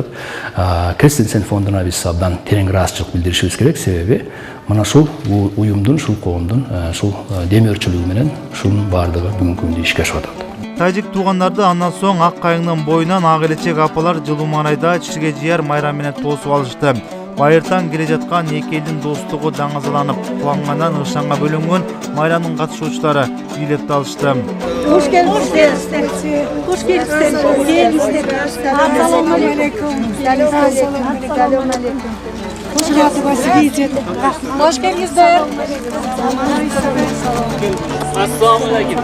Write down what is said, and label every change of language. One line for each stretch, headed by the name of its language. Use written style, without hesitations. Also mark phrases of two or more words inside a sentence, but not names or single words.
Kyrgyz: Кристенсен фондуна биз абдан терең ыраазычылык билдиришибиз керек, себеби мына ушул уюмдун, ушул коомдун, ушул демөөрчүлүгү менен ушунун баардыгы бүгүнкү күндө ишке ашып атат. Тажик туугандарды андан соң ак кайыңдын боюнан ак элечек апалар жылуу маанайда чирге жыяр майрам менен тосуп алышты. Байыртан келе жаткан эки элдин достугу даңазаланып, кубангандан ышанга бөлөнгөн майрамдын катышуучулары бийлеп алышты.
Turkish: Hoş geldiniz. Hoş geldiniz.
Arabic: السلام عليكم.
Turkish: Hoş geldinizler.
Arabic: السلام عليكم.